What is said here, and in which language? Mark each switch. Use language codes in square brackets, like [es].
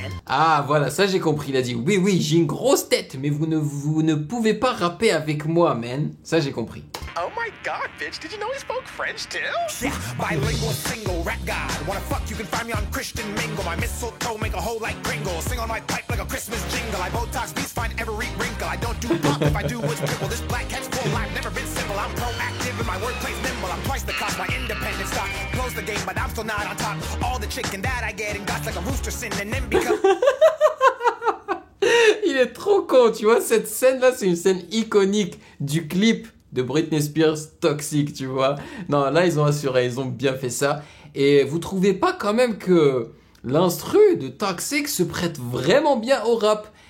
[fr] Ah voilà, ça j'ai compris, il a dit oui, j'ai une grosse tête, mais vous ne pouvez pas rapper avec moi, man. Ça j'ai compris. [en] Oh my god, bitch, did you know he spoke French too? Yeah, bilingual single rap god. Wanna fuck, you can find me on Christian Mingle. My mistletoe make a hole like Kringle. Sing on my pipe like a Christmas jingle. I Botox beats, find every wrinkle. I don't do pop, if I do it's triple. This black cat's full, I've never been simple. I'm proactive and my wordplay's nimble. I'm twice the cost, my independent stock. Close the game, but I'm still not on top. All the chicken that I get and got like a rooster synonym because... [fr] Il est trop con, tu vois, cette scène-là, c'est une scène iconique du clip de Britney Spears Toxic, tu vois. Non, là, ils ont assuré, ils ont bien fait ça. Et vous trouvez pas quand même que l'instru de Toxic se prête vraiment bien au rap?